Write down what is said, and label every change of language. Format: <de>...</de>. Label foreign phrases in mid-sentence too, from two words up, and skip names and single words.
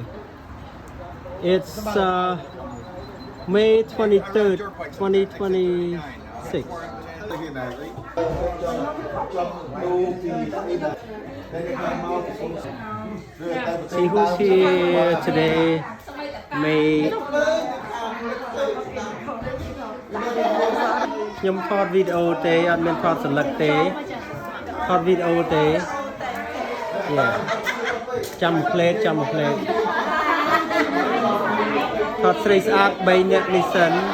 <en>It's May 23rd, 2026. See who's here today.</en> <km>May ខ្ញុំថតវីដេអូទេអត់មានថតសន្លឹកទេថតវីដេអូទេចាំផ្លេតថតស្រីស្អាត3នាក់នេះសិន</km>